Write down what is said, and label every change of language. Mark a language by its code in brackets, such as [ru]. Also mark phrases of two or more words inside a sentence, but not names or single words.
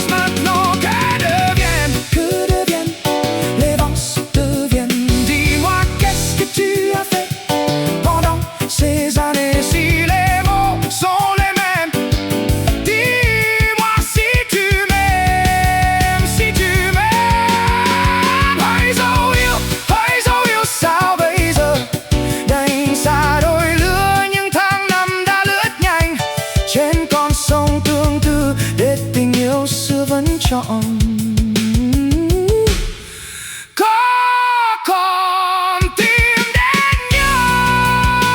[fr] Maintenant que deviennent les vents deviennent. Dis-moi qu'est-ce que tu as fait pendant ces années, si les mots sont les mêmes. Dis-moi si tu m'aimes, si tu m'aimes. [vi] Hỡi dấu yêu sao bây giờ, đành xa đôi lứa. Những tháng năm đã lướt nhanh trên con sông tương tư, để tình yêu xưa vẫn trọn có còn tìm đến nhau.